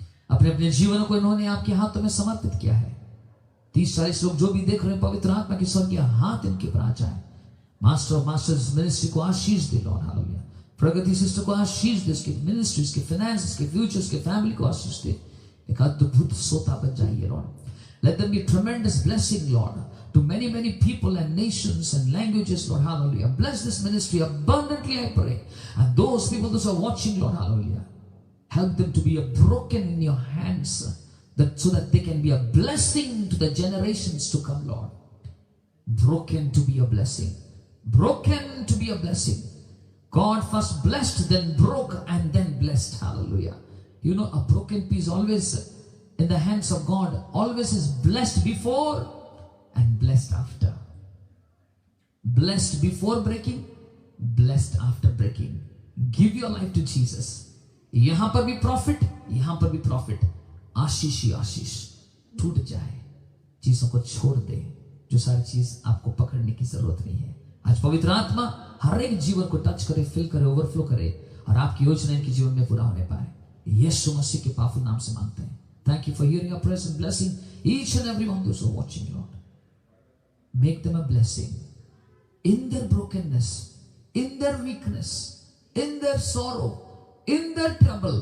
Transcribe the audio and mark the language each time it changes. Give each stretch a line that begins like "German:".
Hindi: अपने अपने जीवनों को इन्होंने आपके हाथों में समर्पित किया है। 30-40 लोग जो भी देख रहे हैं, पवित्र आत्मा की स्वर्गीय हाथ इनके पर आ जाए। मास्टर ऑफ मास्टर्स मिनिस्ट्री को आशीष दे लॉर्ड, हालेलुया। प्रगति सिस्टर को आशीष दे, इसके मिनिस्ट्री, इसके फाइनेंस, इसके फ्यूचर, इसके फैमिली को आशीष दे। एक अद्भुत सोता बन जाइए Lord.
English: Let them be tremendous blessing Lord to many people and nations and languages, Lord, hallelujah. Bless this ministry abundantly, I pray. And those people those are watching, Lord, hallelujah, help them to be a broken in your hands, so that they can be a blessing to the generations to come, Lord. Broken to be a blessing, broken to be a blessing. God first blessed, then broke, and then blessed, hallelujah. You know, a broken piece always in the hands of God always is blessed before and blessed after. Blessed before breaking, blessed after breaking. Give your life to Jesus.
Hindi: यहां पर भी profit, यहां पर भी profit. आशीष ही आशीष। टूट जाए, चीजों को छोड़ दे, जो सारी चीज आपको पकड़ने की जरूरत नहीं है। आज पवित्र आत्मा हर एक जीवन को टच करे, फिल करे, ओवरफ्लो करे, और आपकी योजना इनके जीवन में पूरा होने पाए। यीशु मसीह के पावरफुल नाम से मांगते हैं।
English: Thank you for hearing our prayers and blessing each and every one of those who are watching, Lord. Make them a blessing in their brokenness, in their weakness, in their sorrow, in their trouble.